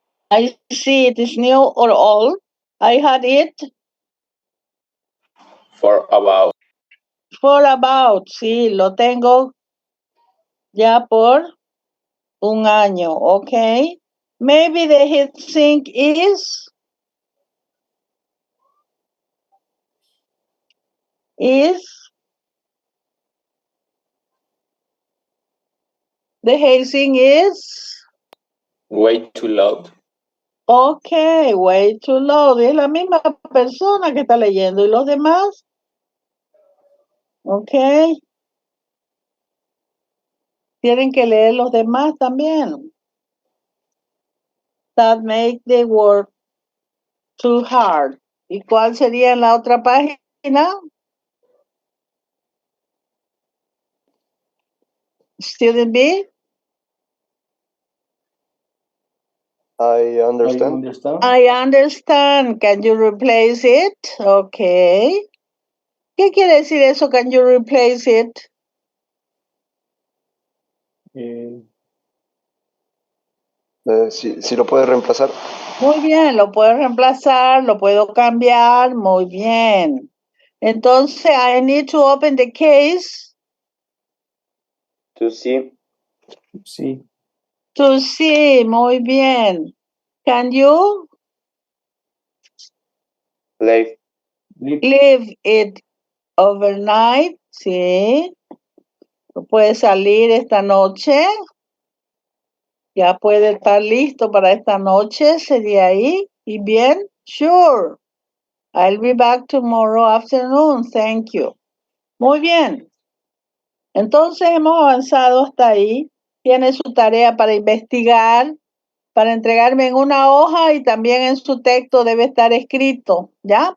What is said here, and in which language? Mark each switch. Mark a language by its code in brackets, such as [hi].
[en] I see it is new or old. I had it For about. [es] Sí, lo tengo ya por un año, okay. [en] Maybe the heat sink is the heat sink is Way too loud. okay, way too low. [es] Es la misma persona que está leyendo. ¿Y los demás? Okay. Tienen que leer los demás también. [en] That make the work too hard. [es] ¿Y cuál sería en la otra página? [en] Student B? I understand. I understand. Can you replace it? Okay. [es] ¿Qué quiere decir eso? [en] Can you replace it? [es] Si lo puede reemplazar. Muy bien, lo puedo reemplazar, lo puedo cambiar. Muy bien. [en] Entonces, I need to open the case. To see. [es] Sí. [en] To see. [es] Muy bien. [en] Can you Leave. leave it overnight? Sí. [es] Puede salir esta noche. Ya puede estar listo para esta noche. Sería ahí. ¿Y bien? Sure. [en] I'll be back tomorrow afternoon. Thank you. [es] Muy bien. Entonces hemos avanzado hasta ahí. Tiene su tarea para investigar, para entregarme en una hoja y también en su texto debe estar escrito, ¿ya?